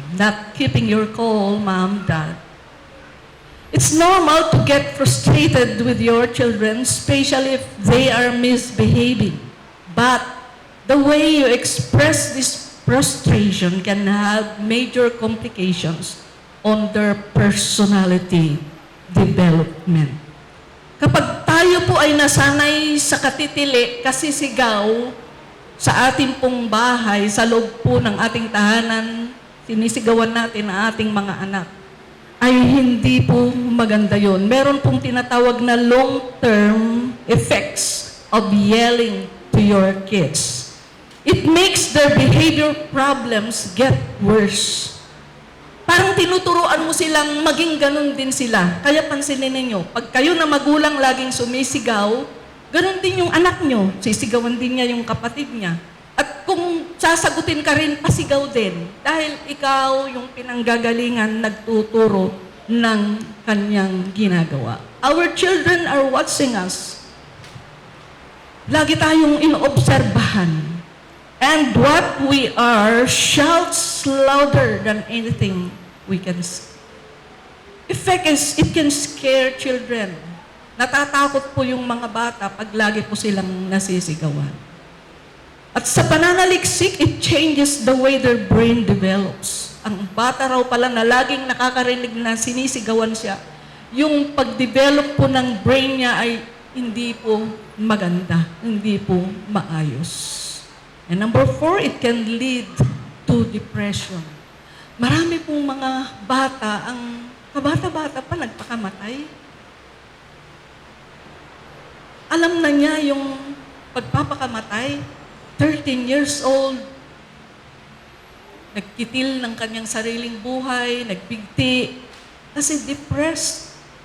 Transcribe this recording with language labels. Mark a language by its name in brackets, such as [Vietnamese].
[English] Not keeping your cool, mom, dad. It's normal to get frustrated with your children, especially if they are misbehaving. But the way you express this frustration can have major complications on their personality development. [Filipino] Kapag tayo po ay nasanay sa katitili, kasisigaw sa ating pong bahay, sa loob po ng ating tahanan, sinisigawan natin ang ating mga anak, ay hindi po maganda yon. Meron pong tinatawag na [English] long-term effects of yelling to your kids. It makes their behavior problems get worse. [Filipino] Parang tinuturuan mo silang maging ganun din sila. Kaya pansinin ninyo, pag kayo na magulang laging sumisigaw, ganun din yung anak nyo. Sisigawan din niya yung kapatid niya. At kung sasagutin ka rin, pasigaw din. Dahil ikaw yung pinanggagalingan, nagtuturo ng kanyang ginagawa. [English] Our children are watching us. [Filipino] Lagi tayong inoobserbahan. [English] And what we are shouts louder than anything we can see. Effect is, it can scare children. [Filipino] Natatakot po yung mga bata pag lagi po silang nasisigawan. At sa pananaliksik, [English] it changes the way their brain develops. [Filipino] Ang bata raw pala na laging nakakarinig na sinisigawan siya, yung pag-develop po ng brain niya ay hindi po maganda, hindi po maayos. [English] And number 4, it can lead to depression. [Filipino] Marami pong mga bata, ang kabata-bata pa nagpakamatay. Alam na niya yung pagpapakamatay, 13 years old, nagkitil ng kanyang sariling buhay, nagbigti, kasi depressed.